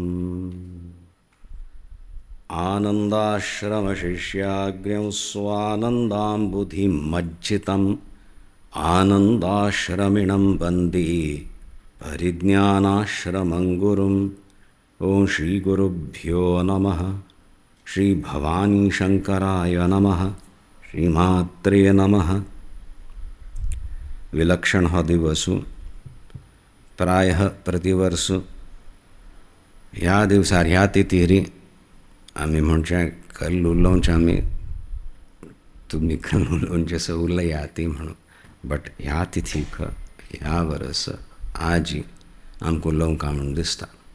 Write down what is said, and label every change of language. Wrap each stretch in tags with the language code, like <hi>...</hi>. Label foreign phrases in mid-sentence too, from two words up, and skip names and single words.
<sa>आनन्दाश्रमशिष्याग्र्यं स्वानन्दाम्बुधिमज्जितम् आनन्दाश्रमिणं वन्दे परिज्ञानाश्रमं गुरुम्। ॐ श्रीगुरुभ्यो नमः। श्री भवानी शंकराय नमः। श्रीमात्रे नमः।</sa> <kok>विलक्षण हा दिवस प्रायः प्रतिवर्ष ह्या दिवसार ह्या तिथीरी आमी म्हणचे कल्ल उलोवचे आमी तुमी कल्ल उलोवचे सो उलया ती म्हणून, बट ह्या तिथीक ह्या वर्स आजी आमकां उलोवंक म्हणून दिसता.</kok>